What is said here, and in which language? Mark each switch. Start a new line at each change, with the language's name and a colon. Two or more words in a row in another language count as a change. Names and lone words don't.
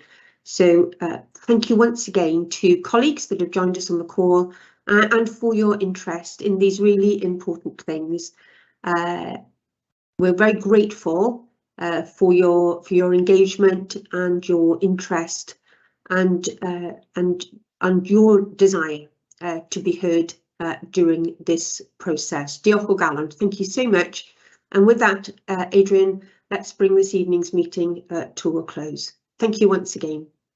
English: So thank you once again to colleagues that have joined us on the call and for your interest in these really important things. We're very grateful for your engagement and your interest and your desire to be heard during this process.
Welsh: Diolch o galon.
English: Thank you so much. And with that, Adrian, let's bring this evening's meeting to a close. Thank you once again.